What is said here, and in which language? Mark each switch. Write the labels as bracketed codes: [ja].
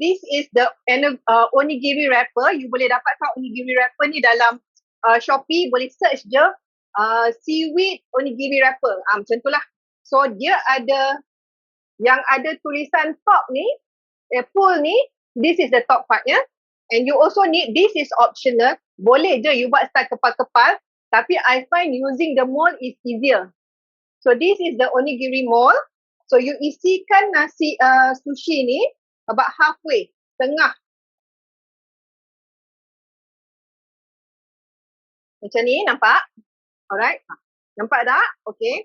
[en] This is the onigiri wrapper. [ms] You boleh dapatkan onigiri wrapper ni dalam Shopee. Boleh search je seaweed onigiri wrapper. Macam tu lah. So dia ada yang ada tulisan top ni, full ni. [en] This is the top partnya. And you also need, this is optional. [ms] Boleh je you buat style kepal-kepal. [en] Tapi I find using the mold is easier. So this is the onigiri mold. [ms] So you isikan nasi sushi ni [en] about halfway, [ms] tengah. Macam ni, nampak? Alright. Nampak tak? Okay.